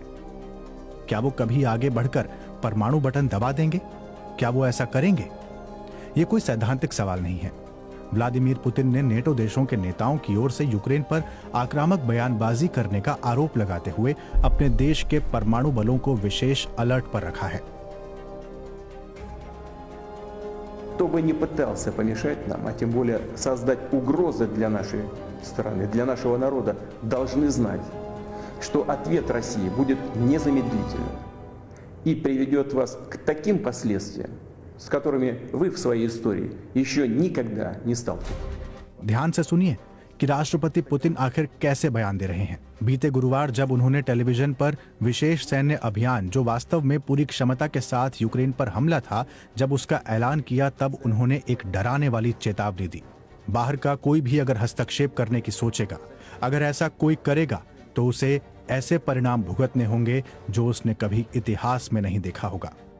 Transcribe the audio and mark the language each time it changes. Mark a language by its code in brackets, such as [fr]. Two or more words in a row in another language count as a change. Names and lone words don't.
[hi] क्या वो कभी आगे बढ़कर परमाणु बटन दबा देंगे? क्या वो ऐसा करेंगे? यह कोई सैद्धांतिक सवाल नहीं है। व्लादिमीर पुतिन ने नेटो देशों के नेताओं की ओर से यूक्रेन पर आक्रामक बयानबाजी करने का आरोप लगाते हुए अपने देश के परमाणु बलों को विशेष अलर्ट पर रखा है। [ru] Кто бы ни пытался помешать нам, а тем более создать угрозы для нашей страны, для нашего народа, должны знать, что ответ России будет незамедлительным и приведет вас к таким последствиям, с которыми вы в своей истории еще никогда не сталкивались। [hi] ध्यान से सुनिए कि राष्ट्रपति पुतिन आखिर कैसे बयान दे रहे हैं। बीते गुरुवार जब उन्होंने टेलीविजन पर विशेष सैन्य अभियान, जो वास्तव में पूरी क्षमता के साथ यूक्रेन पर हमला था, जब उसका ऐलान किया, तब उन्होंने एक डराने वाली चेतावनी दी। बाहर का कोई भी अगर हस्तक्षेप करने की सोचेगा, अगर ऐसा कोई करेगा, तो उसे ऐसे परिणाम भुगतने होंगे जो उसने कभी इतिहास में नहीं देखा होगा।